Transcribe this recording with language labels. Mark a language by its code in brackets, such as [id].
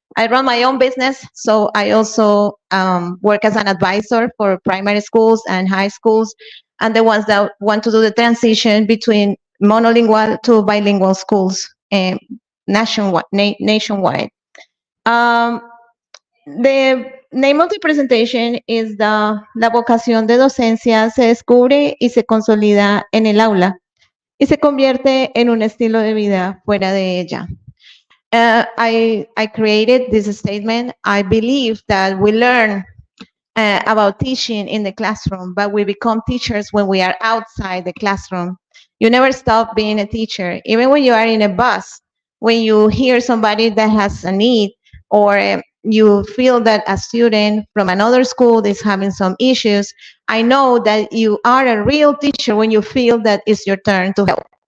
[en] I run my own business, so I also work as an advisor for primary schools and high schools, and the ones that want to do the transition between monolingual to bilingual schools nationwide. The name of the presentation is [es] La vocación de docencia se descubre y se consolida en el aula y se convierte en un estilo de vida fuera de ella. [en] I created this statement. I believe that we learn about teaching in the classroom, but we become teachers when we are outside the classroom. You never stop being a teacher. Even when you are in a bus, when you hear somebody that has a need, or you feel that a student from another school is having some issues, I know that you are a real teacher when you feel that it's your turn to help.